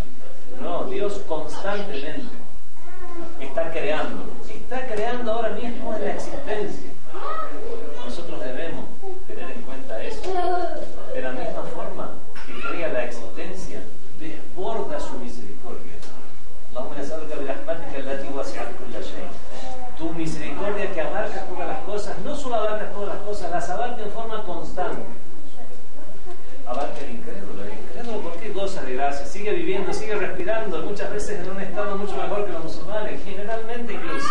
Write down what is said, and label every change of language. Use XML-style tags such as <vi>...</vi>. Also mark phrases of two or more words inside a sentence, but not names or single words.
<es>No, Dios constantemente está creando ahora mismo en la existencia. Nosotros debemos tener en cuenta eso. De la misma forma que crea la existencia, desborda su misericordia.</es> <ar>اللهم نسألك برحمتك التي وسعت كل شيء.</ar> <es>Tu misericordia que abarca todas las cosas, no solo abarca todas las cosas, las abarca en forma constante. Abarca el incrédulo. El incrédulo, ¿por qué goza de gracia? Sigue viviendo, sigue respirando, muchas veces en un estado mucho mejor que los musulmanes, generalmente incluso.</es>